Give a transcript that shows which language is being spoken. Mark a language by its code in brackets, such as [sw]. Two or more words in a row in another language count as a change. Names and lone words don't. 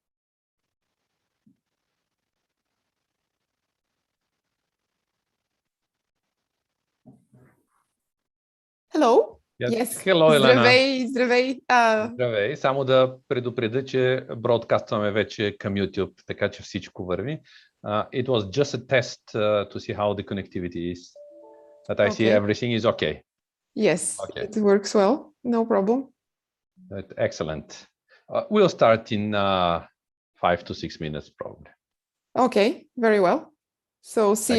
[en] Hello. Yes. Yes. Hello, Elena. [bg] Здравей, здравей. Здравей. Само да предупредя, че бродкастваме вече към YouTube, така че всичко върви. [en] It was just a test to see how the connectivity is. But I see everything is okay. Yes, Okay. it works well. No problem. Excellent. We'll start in 5 to 6 minutes, probably. Okay, very well. So see